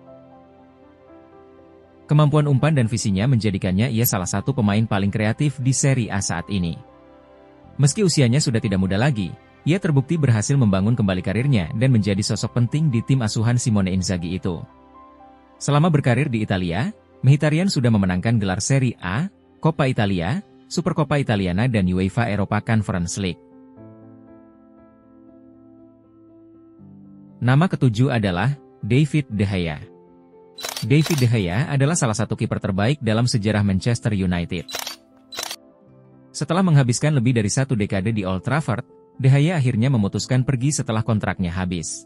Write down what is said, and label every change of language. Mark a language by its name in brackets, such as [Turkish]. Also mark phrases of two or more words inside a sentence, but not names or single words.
[Indonesian] Kemampuan umpan dan visinya menjadikannya ia salah satu pemain paling kreatif di Serie A saat ini. Meski usianya sudah tidak muda lagi, ia terbukti berhasil membangun kembali karirnya dan menjadi sosok penting di tim asuhan Simone Inzaghi itu. Selama berkarir di Italia, Mkhitaryan sudah memenangkan gelar Serie A, Coppa Italia, Supercoppa Italiana dan UEFA Europa Conference League. Nama ketujuh adalah David De Gea. David De Gea adalah salah satu kiper terbaik dalam sejarah Manchester United. Setelah menghabiskan lebih dari 1 dekade di Old Trafford, De Gea akhirnya memutuskan pergi setelah kontraknya habis.